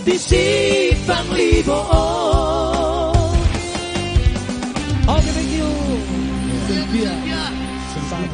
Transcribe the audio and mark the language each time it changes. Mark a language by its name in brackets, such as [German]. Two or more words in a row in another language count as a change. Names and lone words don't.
[English] si panglibo. Oke, thank you. Sylvia. [Indonesian] Satu.